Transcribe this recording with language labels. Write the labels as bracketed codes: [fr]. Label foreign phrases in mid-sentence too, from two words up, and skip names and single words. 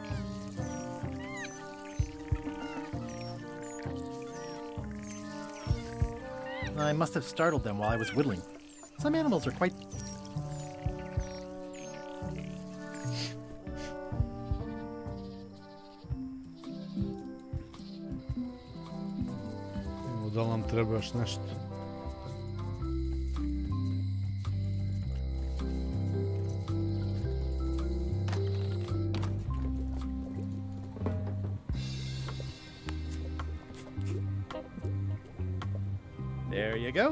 [en] I must have startled them while I was whittling. Some animals are quite... [bs] Da li nam treba još nešto? [en] There you go.